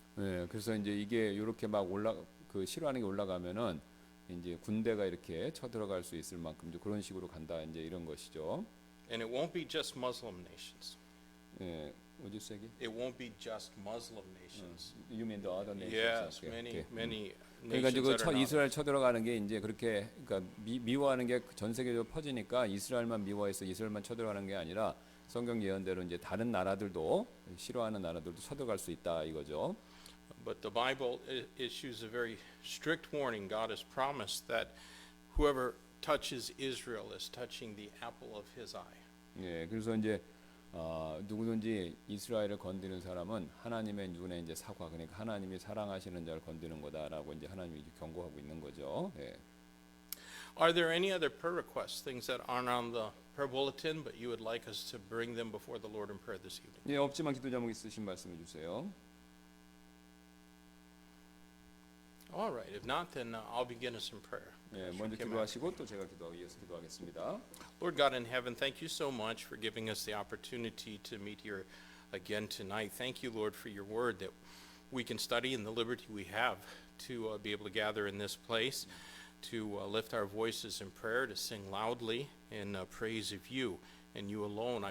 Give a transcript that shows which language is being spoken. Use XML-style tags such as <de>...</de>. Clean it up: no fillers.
<ko>네, 그래서 이제 이게 이렇게 막 싫어하는 게 올라가면은 이제 군대가 이렇게 쳐들어갈 수 있을 만큼 이제 그런 식으로 간다 이제 이런 것이죠.</ko> <en>And it won't be just Muslim nations. 예, would you say again? It won't be just Muslim nations. You mean the other nations? Yes, Okay, many, okay. many</en> <ko>그러니까</ko> <en>nations</en> <ko>지금</ko> <en>that are not.</en> <ko>이스라엘 쳐들어가는 게 이제 그렇게 그러니까 미워하는 게 전 세계적으로 퍼지니까 이스라엘만 미워해서 이스라엘만 쳐들어가는 게 아니라 성경 예언대로 이제 다른 나라들도 싫어하는 나라들도 쳐들어갈 수 있다 이거죠.</ko> <en>But the Bible issues a very strict warning. God has promised that whoever touches Israel is touching the apple of his eye.</en> <ko>예, 그래서 이제 누구든지 이스라엘을 건드는 사람은 하나님의 눈에 이제 사과, 그러니까 하나님이 사랑하시는 자를 건드는 거다라고 이제 하나님이 경고하고 있는 거죠. 예.</ko> <en>Are there any other prayer requests, things that aren't on the prayer bulletin, but you would like us to bring them before the Lord in prayer this evening?</en> <ko>예, 없지만 기도 제목 있으신 말씀해 주세요.</ko> <en>All right. If not, then I'll begin us in prayer.</en> <ko>예, 먼저 기도하시고 또 제가 이어서 기도하겠습니다.</ko> <en>Lord God in heaven, thank you so much for giving us the opportunity to meet here again tonight. Thank you, Lord, for your word that we can study and the liberty we have to be able to gather in this place, to lift our voices in prayer, to sing loudly in praise of you and you alone.</en>